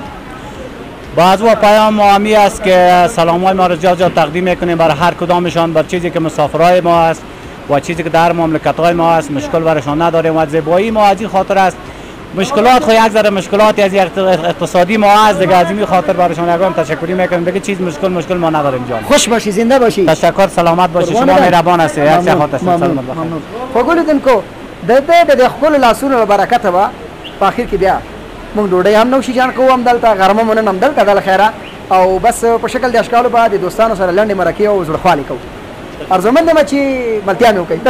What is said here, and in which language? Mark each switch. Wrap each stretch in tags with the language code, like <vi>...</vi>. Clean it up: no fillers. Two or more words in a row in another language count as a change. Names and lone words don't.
<fa>باز و پیام ما همی است که سلام‌های ما را زیاد تقدیم میکنیم برای هر کدامشان بر چیزی که مسافرای ما است و چیزی که در مملکت‌های ما است مشکل برشان نداریم و زیبایی ما از این خاطر است مشکلات خو یک ذره مشکلات از اقتصادی ما از دیگه، از این خاطر برایشان یگان تشکری میکنم. دیگه چیز مشکل ما نداریم جان. خوش باشی، زنده باشی. تشکر، سلامت باشی. شما مهربان هستید. هر چه خاطر سلامت باشید.</fa> <ps>خوګولیدن کو د خپل لاسونو برکت به په اخر کې بیا موږ ډوډۍ هم نوشي جان کوو، هم دلته غرمه مونږ هم دلته د خیره او بس په شکل د اشکالو به د دوستانو سره لنډې مرکې او زړخوالي کوو. ارزومند یم چې ملتیا مې وکړئ.</ps>